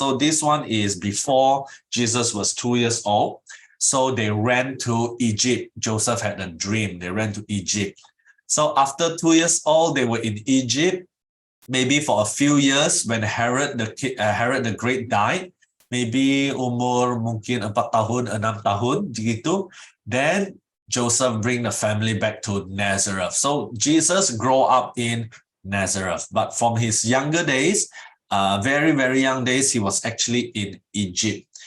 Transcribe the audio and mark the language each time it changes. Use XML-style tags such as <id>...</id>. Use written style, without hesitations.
<en>So this one is before Jesus was 2 years old. So they ran to Egypt. Joseph had a dream. They ran to Egypt. So after 2 years old, they were in Egypt. Maybe for a few years when Herod the Great died. Maybe</en> <ms>umur mungkin 4 tahun, 6 tahun gitu.</ms> <en>Then Joseph bring the family back to Nazareth. So Jesus grew up in Nazareth, but from his younger days, very, very young days, he was actually in Egypt.</en>